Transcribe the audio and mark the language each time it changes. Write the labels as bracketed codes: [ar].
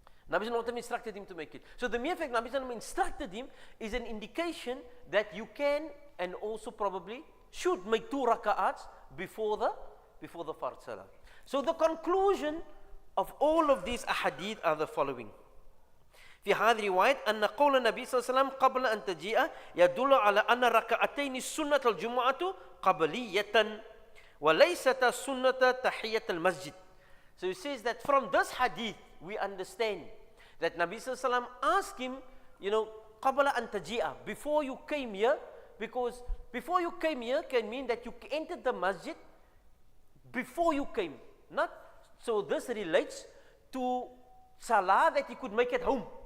[en] Nabi Sallam would not have instructed him to make it. So the mere fact Nabi Sallam instructed him is an indication that you can and also probably should make 2 raka'ats before the Fard Salah. So the conclusion of all of these ahadith are the following. [ar] في هذه الرواية أن قول النبي صلى الله عليه وسلم قبل أن تجيء يدل على أن ركعتين السنة الجمعة قبلية وليست سنة تحية المسجد. [en] So he says that from this hadith we understand that Nabi صلى الله عليه وسلم asked him, [ar] قبل أن تجيء, [en] before you came here, because before you came here can mean that you entered the masjid before you came. Not so this relates to salah that you could make at home.